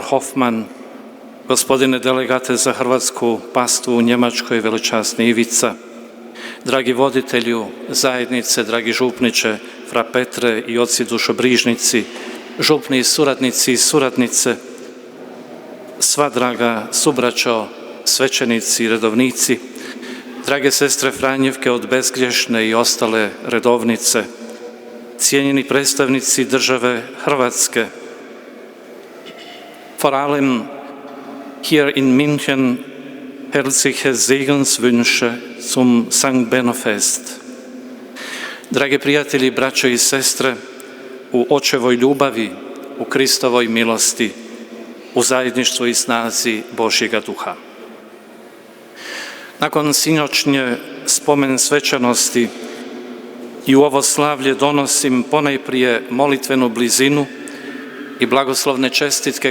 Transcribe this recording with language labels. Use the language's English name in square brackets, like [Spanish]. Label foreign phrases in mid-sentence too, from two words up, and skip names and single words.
[Croatian] Hoffman, gospodine delegate za hrvatsku pastvu u Njemačkoj, veličasni Ivica, dragi voditelju zajednice, dragi župniče Fra Petre i oci dušobrižnici, župni suradnici i suradnice, sva draga subraćo, svećenici i redovnici, drage sestre Franjevke od bezgriješne i ostale redovnice, cijenjeni predstavnici države Hrvatske. [German] Vor allem hier in München herzliche Segenswünsche zum Sankt Benno-Fest. [Croatian] Drage prijatelji, braćo i sestre, u očevoj ljubavi, u Kristovoj milosti, u zajedništvu i snazi Božjega duha. Nakon sinoćnje spomen svečanosti i u ovo slavlje donosim ponajprije molitvenu blizinu i blagoslovne čestitke